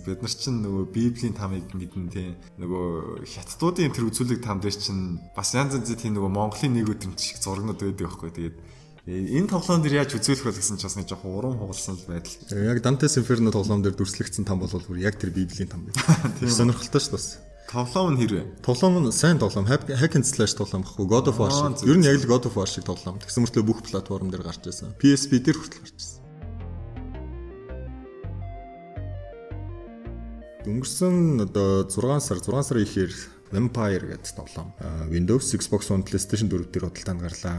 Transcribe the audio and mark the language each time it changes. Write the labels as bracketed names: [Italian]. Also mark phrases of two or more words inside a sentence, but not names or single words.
[Mongolian] Бид нар чинь нөгөө Библийн тамыг мэднэ тийм. Нөгөө хятадуудын тэр үзүүлэг там дээр чинь бас янз янзын тийм нөгөө Монголын нэг өдрөмж шиг зургнууд байдаг байхгүй. Тэгээд энэ тоглоом дээр яаж үзүүлэх вэ гэсэн чинь бас нэг жоохон урам хугалсан л байдал. Яг Dante's Inferno тоглоом дээр дүрслэгдсэн там бол бүр яг тэр Библийн там байдаг. Тийм сонирхолтой шүү дээ. Тоглоом нь хэрвээ. Тоглоом нь сайн тоглоом. [English] Hack and Slash [Mongolian] тоглоом баггүй. God of War шиг. Ер нь яг л God of War шиг тоглоом. Тэгсэн мөртлөө бүх платформ дээр гарч ирсэн. PSP дээр хүртэл гарч ирсэн. Өнгөрсөн одоо 6 сар ихээр Vampire гэдэг тоглоом Windows, Xbox One, PlayStation 4 дээр худалдаанд гарлаа.